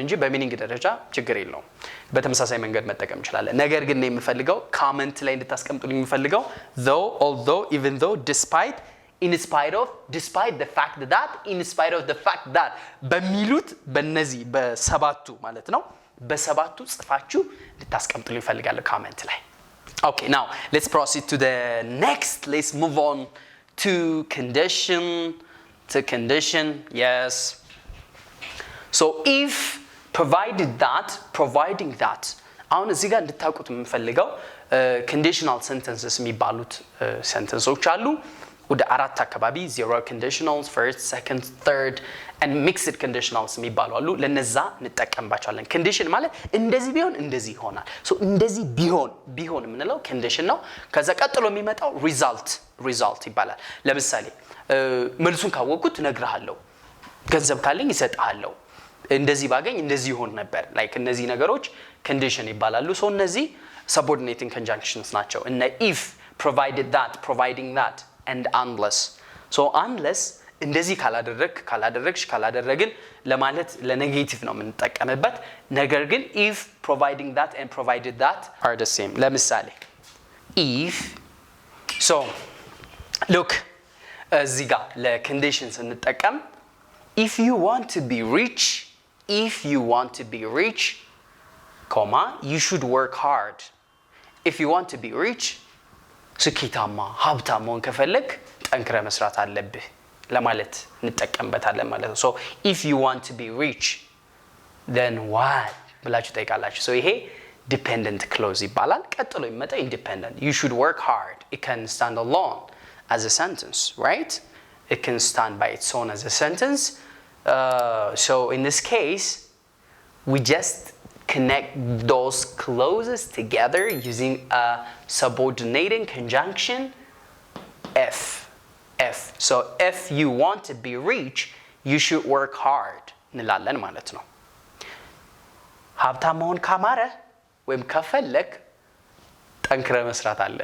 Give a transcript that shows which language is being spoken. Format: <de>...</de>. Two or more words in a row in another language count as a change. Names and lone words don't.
<am>እንጂ በሚኒንግ ደረጃ ችግር የለውም በተመሳሳይ መንገድ መጠቀም እንችላለን ነገር ግን ነው የምፈልገው ኮሜንት ላይ እንድታስቀምጡልኝ የምፈልገው</am> <en>though although even though despite in spite of despite the fact that in spite of the fact that</en> <am>በሚሉት በነዚህ በሰባቱ ማለት ነው በሰባቱ ጽፋችሁ ልታስቀምጡልኝ ፈልጋለሁ ኮሜንት ላይ</am> <en>okay now let's proceed to the next let's move on to condition yes so if providing that</en> <am>አሁን እዚህ ጋር እንድታውቁት የምፈልገው</am> <en>conditional sentences የሚባሉት sentences</en> <am>አሉ ወደ አራት አካባቢ</am> <en>zero conditionals first second third and mixed conditionals</en> <am>የሚባሉ አሉ ለነዛ እንጠቀምባቸዋለን condition ማለት እንደዚህ ቢሆን እንደዚህ ይሆናል</am> <en>so</en> <am>እንደዚህ ቢሆን የምንለው condition ነው ከዛ ቀጥሎ የሚመጣው result ይባላል ለምሳሌ መልሱን ካወቅኩት ነግርሃለሁ ገንዘብ ካለኝ ይሰጣለሁ እንደዚህ ባገኝ እንደዚህ ይሆን ነበር like እነዚህ ነገሮች condition ይባላሉ</am> <en>so እነዚህ subordinating conjunctions</en> <am>ናቸው እና</am> <en>if provided that providing that and unless so unless</en> <am>እንደዚህ ካላደረግን ለማለት ለኔጌቲቭ ነው የምንጠቀምበት ነገር ግን</am> <en>if providing that and provided that are the same ለምሳሌ if so look</en> <am>እዚህ ጋር ለconditions እንጠቀም</am> <en>if you want to be rich comma you should work hard if you want to be rich</en> <am>ስኬታማ ሀብታም መሆን ከፈለክ ጠንክረ መስራት አለብህ ለማለት እንጠቀምበታለን ማለት ነው</am> <en>so if you want to be rich then what</en> <am>ብላችሁ ጠይቃላችሁ</am> <en>so ይሄ dependent clause</en> <am>ይባላል ቀጥሎ ይመጣ</am> <en>independent you should work hard it can stand alone as a sentence right it can stand by its own as a sentence so in this case we just connect those clauses together using a subordinating conjunction if so if you want to be rich you should work hard</en> <am>እንላለን ማለት ነው ሀብታም መሆን ካማረ ወይም ከፈለክ ጠንክረህ መስራት</am>